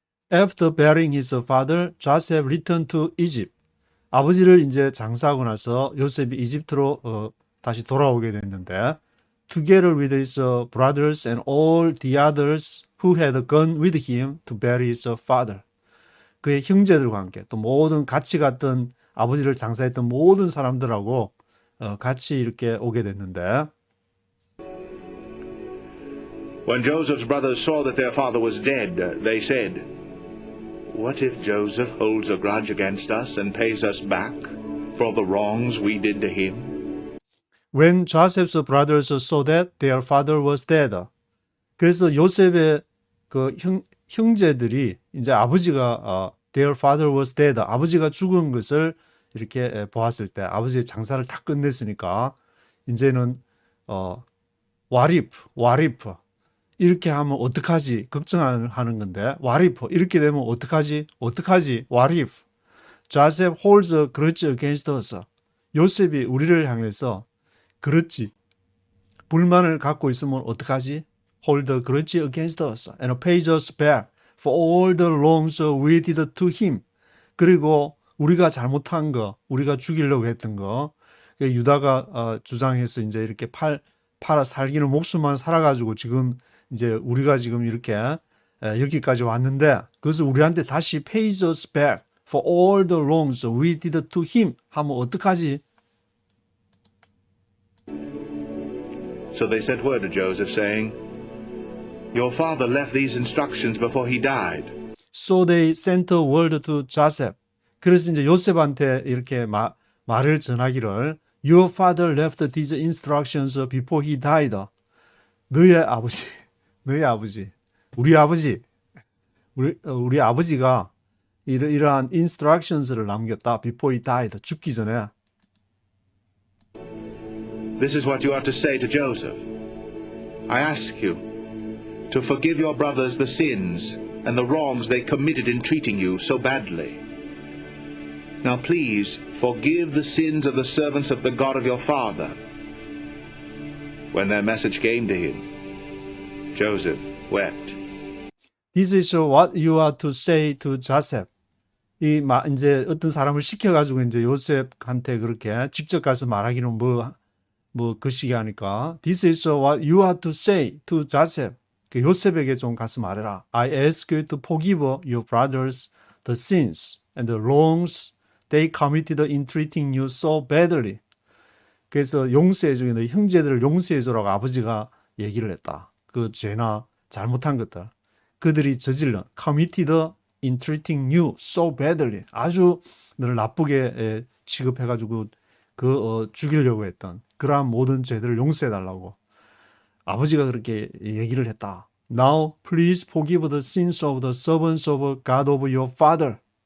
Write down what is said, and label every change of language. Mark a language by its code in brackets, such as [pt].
[en] After burying his father, Joseph returned to Egypt. [ko] 아버지를 이제 장사하고 나서 요셉이 이집트로 다시 돌아오게 됐는데 [en] together with his brothers and all the others who had gone with him to bury his father. [ko] 그의 형제들과 함께 또 모든 같이 갔던 아버지를 장사했던 모든 사람들하고 같이 이렇게 오게 됐는데 [en] When Joseph's brothers saw that their father was dead, they said, What if Joseph holds a grudge against us and pays us back for the wrongs we did to him? When Joseph's brothers saw that their father was dead. [ko] 그래서 요셉의 그 형제들이 이제 아버지가 [en] their father was dead. [ko] 아버지가 죽은 것을 이렇게 보았을 때 아버지의 장사를 다 끝냈으니까 이제는 [en] what if [ko] 이렇게 하면 어떡하지? 걱정하는 건데 [en] what if [ko] 이렇게 되면 어떡하지? [en] what if Joseph holds a grudge against us. [ko] 요셉이 우리를 향해서 그렇지 불만을 갖고 있으면 어떡하지? [en] hold a grudge against us and pays us back for all the wrongs we did to him. [ko] 그리고 우리가 잘못한 거, 우리가 죽이려고 했던 거, 유다가 주장해서 이제 이렇게 팔아 살기는 목숨만 살아가지고 지금 이제 우리가 지금 이렇게 여기까지 왔는데 그것을 우리한테 다시 [en] pays us back for all the wrongs we did to him [ko] 하면 어떡하지? [en] So they sent word to Joseph, saying, Your father left these instructions before he died. So they sent a word to Joseph. [ko] 그래서 이제 요셉한테 이렇게 말을 전하기를 [en] Your father left these instructions before he died. [ko] 너희 아버지, 우리 아버지가 이러한 instructions를 남겼다. [en] Before he died. [ko] 죽기 전에. [en] This is what you are to say to Joseph. I ask you to forgive your brothers the sins and the wrongs they committed in treating you so badly. Now please forgive the sins of the servants of the God of your father. When their message came to him, Joseph wept. This is what you are to say to Joseph. [ko] 이제 어떤 사람을 시켜가지고 이제 요셉한테 그렇게 직접 가서 말하기는 그 시기 하니까 [en] This is what you are to say to Joseph. [ko] 그 요셉에게 좀 가서 말해라. [en] I ask you to forgive your brothers the sins and the wrongs they committed in treating you so badly. [ko] 그래서 용서해주기 너희 형제들을 용서해주라고 아버지가 얘기를 했다. 그 죄나 잘못한 것들 그들이 저질러 [en] committed in treating you so badly [ko] 아주 너를 나쁘게 취급해가지고 죽이려고 했던 그러한 모든 죄들을 용서해달라고 아버지가 그렇게 얘기를 했다. [en] Now please forgive the sins of the servants of God of your father.